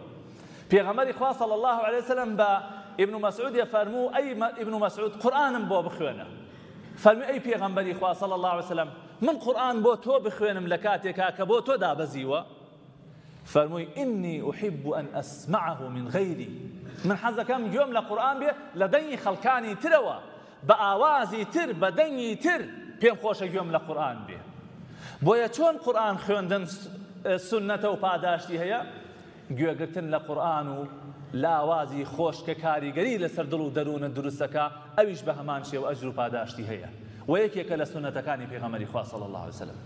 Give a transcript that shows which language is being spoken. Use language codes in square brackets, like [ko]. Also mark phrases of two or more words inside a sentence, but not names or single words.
[ckb] پێغەمبەری خوا [ar] صلی الله علیه وسلم [ckb] بە ابن مسعود فەرموو ئەی ابن مسعود قورئانم بۆ بخوێنە فەرمی ئەی پێغەمبەری خوا [ar] صلی الله علیه وسلم [ckb] من قورئان بۆ تۆ بخوێنم لە کاتێکا کە بۆ تۆ دابەزیوە فەرمووی [ar] ئینی أحب أن أسمعه من غیری [ckb] من حەزەکەم گوێم لە قورئان بێ لە دەنگی خەڵکانی ترەوە بە ئاوازی تر بە دەنگی تر پێم خۆشە گوێم لە قورئان بێ. بۆیە چۆن قورئان خوێندن سنەتە و پاداشتی هەیە گوێگرتن لە قورئان و لاوازی خۆش کە کاریگەری لەسەر دڵ و دەروونە دروستەکە ئەویش بە هەمان شێوە ئەجر و پاداشتی هەیە و یەکێکە لە سنەتەکانی پێغەمبەری خوا [ar] صلی الله علیه وسلم.